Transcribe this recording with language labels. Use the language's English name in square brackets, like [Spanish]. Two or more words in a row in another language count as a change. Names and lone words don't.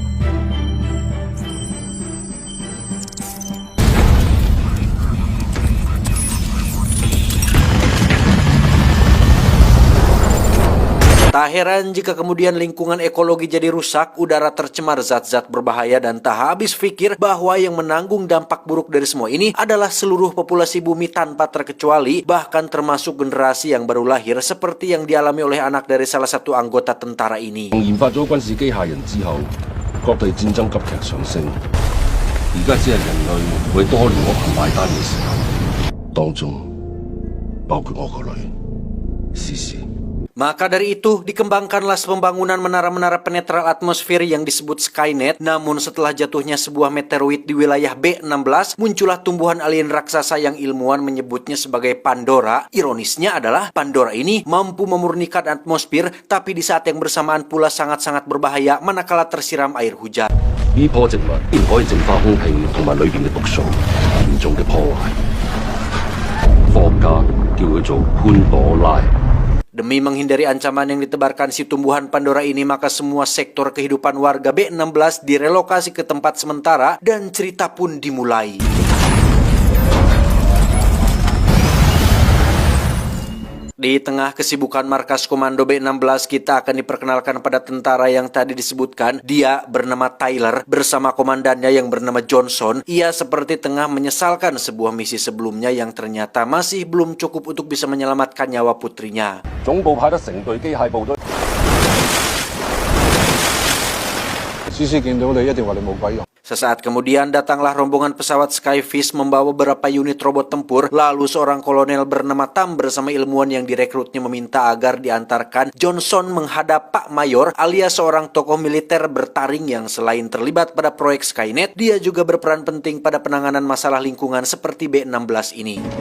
[Indonesian] Tak heran jika kemudian lingkungan ekologi jadi rusak, udara tercemar zat-zat berbahaya, dan tak habis pikir bahwa yang menanggung dampak buruk dari semua ini adalah seluruh populasi bumi tanpa terkecuali, bahkan termasuk generasi yang baru lahir seperti yang dialami oleh anak dari salah satu anggota tentara ini. [Cantonese] 研發咗軍事機械人之後，各地戰爭急劇上升。而家只係人類為多年惡行買單嘅時候，當中包括我個女思思。 [Indonesian] Maka dari itu, dikembangkanlah pembangunan menara-menara penetral atmosfer yang disebut Skynet. Namun setelah jatuhnya sebuah meteoroid di wilayah B16, muncullah tumbuhan alien raksasa yang ilmuwan menyebutnya sebagai Pandora. Ironisnya adalah Pandora ini mampu memurnikan atmosfer, tapi di saat yang bersamaan pula sangat-sangat berbahaya manakala tersiram air hujan. [Cantonese] 呢棵植物既然可以淨化空氣同埋裏邊嘅毒素，嚴重嘅破壞。科學家叫佢做潘朵拉。 [Indonesian] Demi menghindari ancaman yang ditebarkan si tumbuhan Pandora ini, maka semua sektor kehidupan warga B16 direlokasi ke tempat sementara dan cerita pun dimulai. Di tengah kesibukan markas komando B16, kita akan diperkenalkan pada tentara yang tadi disebutkan. Dia bernama Tyler bersama komandannya yang bernama Johnson. Ia seperti tengah menyesalkan sebuah misi sebelumnya yang ternyata masih belum cukup untuk bisa menyelamatkan nyawa putrinya. [Cantonese] 總部派得成隊機械部隊。思思見到你一定話你冇鬼用。 [Indonesian] Sesaat kemudian datanglah rombongan pesawat Skyfish membawa beberapa unit robot tempur. Lalu seorang kolonel bernama Tam bersama ilmuwan yang direkrutnya meminta agar diantarkan Johnson menghadap Pak Mayor alias seorang tokoh militer bertaring yang selain terlibat pada proyek Skynet, dia juga berperan penting pada penanganan masalah lingkungan seperti B16 ini.